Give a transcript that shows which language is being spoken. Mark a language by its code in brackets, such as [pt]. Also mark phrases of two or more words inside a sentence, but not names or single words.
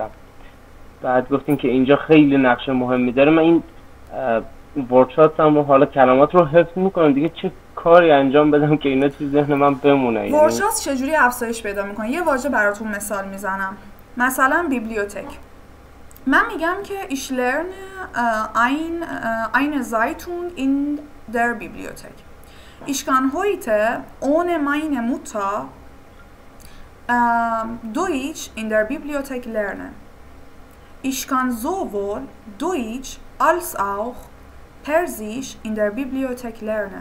[fa] بعد گفتین که اینجا خیلی نقش مهمی داره. من این ورشاتم و حالا کلمات رو حفظ میکنم دیگه، چه کاری انجام بدم که اینا توی ذهن من بمونه؟ ورشات چجوری افزایش پیدا میکنه؟ یه واژه براتون مثال میزنم. مثلا بیبلیوتک. من میگم که [de] ich lerne eine Zeitung in der Bibliothek. Ich kann heute ohne meine Mutter Deutsch in der Bibliothek lernen. Ich kann sowohl Deutsch als auch Persisch in der Bibliothek lernen.